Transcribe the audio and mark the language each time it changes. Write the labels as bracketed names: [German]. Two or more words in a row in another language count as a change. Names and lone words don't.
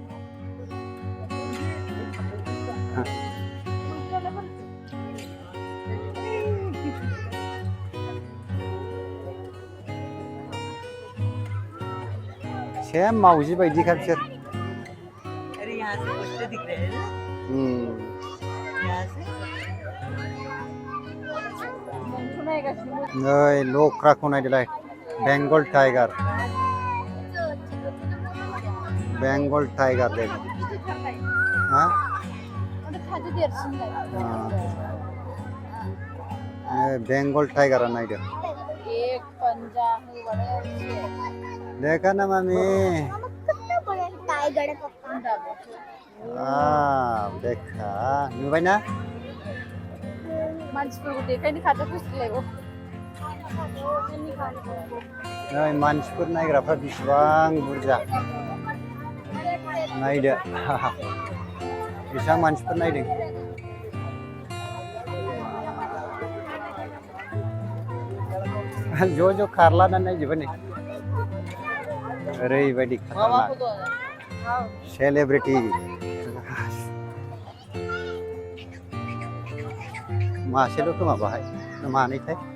[Bodo] सेम मावजि बायदिखा बिसोर नै लख्राखौ नायदोलाय बेंगल टाइगार दे हा बेंगल टाइगारा नायदो [Hindi] देखा ना मामी देखा [Bodo] नुबाय ना मानसिफोरखौ देखायनो खाथियाव फैसिगोनलाय नै मानसिफोर नायग्राफ्रा बेसेबां बुरजा नायदो बेसेबां मानसिफोर नायदों ज' ज' खारलानानै नायजोबो नै ओरैबायदि खाथारनाक सेलेब्रिटि मासेल' खोमा बाहाय मानैथाय